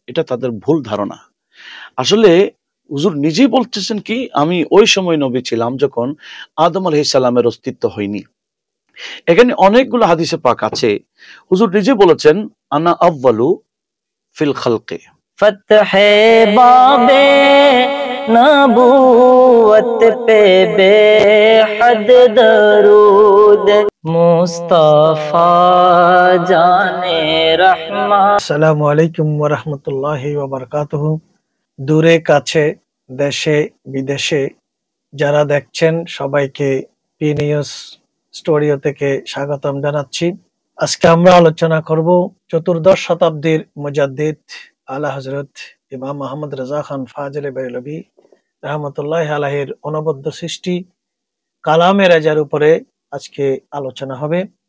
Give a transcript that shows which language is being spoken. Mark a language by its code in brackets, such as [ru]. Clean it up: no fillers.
[bn] এটা তাদের ভুল ধারণা। আসলে হুজুর নিজেই বলতেছেন কি, আমি ওই সময় নবী ছিলাম যখন আদম আলাইহিস সালামের অস্তিত্ব হয়নি। এখানে অনেকগুলো হাদিসে পাক আছে। হুজুর নিজে বলেছেন, [ar] আনা আউয়ালু ফিল খালকে। [ur] फतहे बाबे नबूवत पे बेहद दरूद मुस्तफा जाने रहमा। [bn] আসসালামু আলাইকুম ওয়া রাহমাতুল্লাহি ওয়া বারাকাতুহু। দূরে কাছে দেশে বিদেশে যারা দেখছেন সবাইকে পি নিউজ স্টুডিও থেকে স্বাগতম জানাচ্ছি। আজকে আমরা আলোচনা করব চতুর্দশ শতাব্দীর মুজাদ্দিদ আলা হযরত ইমাম মুহাম্মদ রেজা খান ফাজিল বেরলভী রাহমাতুল্লাহি আলাইহির অনবদ্য সৃষ্টি কালামে রেজার উপরে আজকে আলোচনা হবে।